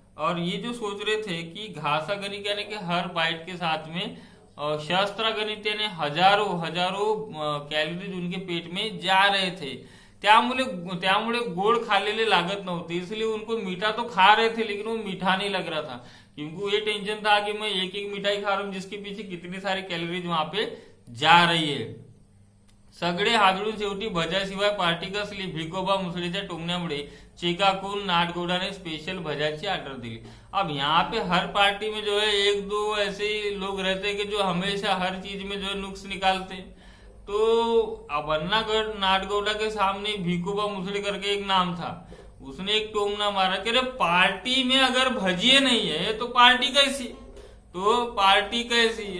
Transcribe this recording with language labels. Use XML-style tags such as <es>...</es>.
<hi>और ये जो सोच रहे थे कि घासागणिक यानी कि हर बाइट के साथ में शस्त्रागणित यानी हजारों कैलोरीज उनके पेट में जा रहे थे।</hi> <mr>त्यामुळे गोड खाल्लेले लागत नव्हते,</mr> <hi>इसलिए उनको मीठा तो खा रहे थे लेकिन वो मीठा नहीं लग रहा था, क्योंकि ये टेंशन था कि मैं एक एक मिठाई खा रहा हूं जिसके पीछे कितनी सारी कैलोरीज वहां पे जा रही है।</hi> <mr>सगळे हादळून शेवटी भज्याशिवाय पार्टी कसली, भिकोबा मुसळीच्या टोमण्यामुळे चिकाकून नाडगौड़ा स्पेशल भज्याची ऑर्डर दिली।</mr> <hi>अब यहाँ पे हर पार्टी में जो है एक दो ऐसे लोग रहते हैं कि जो हमेशा हर चीज में जो है नुक्स निकालते हैं। तो अब अन्नागढ़ नाडगौड़ा के सामने भिकोबा मुसड़ी करके एक नाम था, उसने एक टोमना मारा कि अरे पार्टी में अगर भजिए नहीं है तो पार्टी कैसी, तो पार्टी कैसी।</hi>